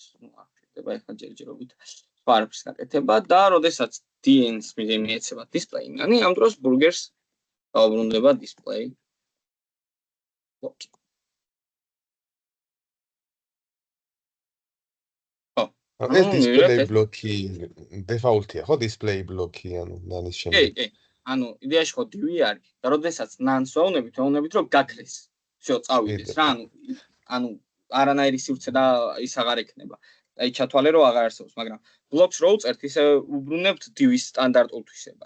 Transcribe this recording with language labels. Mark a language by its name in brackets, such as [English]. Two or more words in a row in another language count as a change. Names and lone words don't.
[Georgian] ახლა ახლა ჯერჯერობით სხვა არაფერს გაკეთება და როდესაც dn-ს მიეცება [English] display none, [Georgian] ამ დროს burgers დაუბრუნდება display. ეს [English] display block- [Georgian] ი default-ია, ხო, [English] display block- [Georgian] ი, ანუ none-ის შემდეგ. კი, ანუ იდეაში ხო div-ი არის და როდესაც none-ს ვეუბნებით, რომ გაქრეს. всё, წავიდეს რა, ანუ არანაირი სივრცე და ის აღარ ექნება. აი ჩათვალე რომ აღარ არსებობს, მაგრამ blocks რო უწერთ, ისე უბრუნებთ div-ის სტანდარტულ თვისებას.